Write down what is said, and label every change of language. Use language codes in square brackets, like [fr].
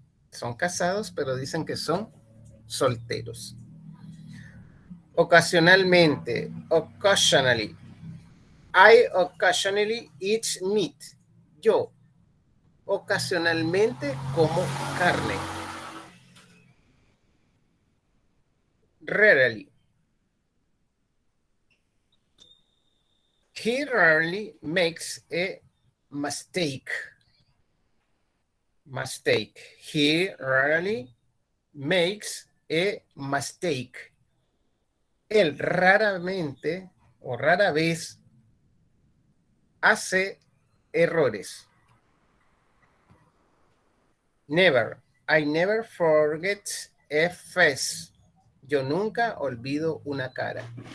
[es] Son casados, pero dicen que son solteros. Ocasionalmente, occasionally. [en] I occasionally eat meat. [es] Yo ocasionalmente como carne. [en] Rarely. He rarely makes a mistake. Mistake. He rarely makes a mistake. [es] Él raramente o rara vez hace errores. [en] Never. I never forget a face. [es] Yo nunca olvido una cara.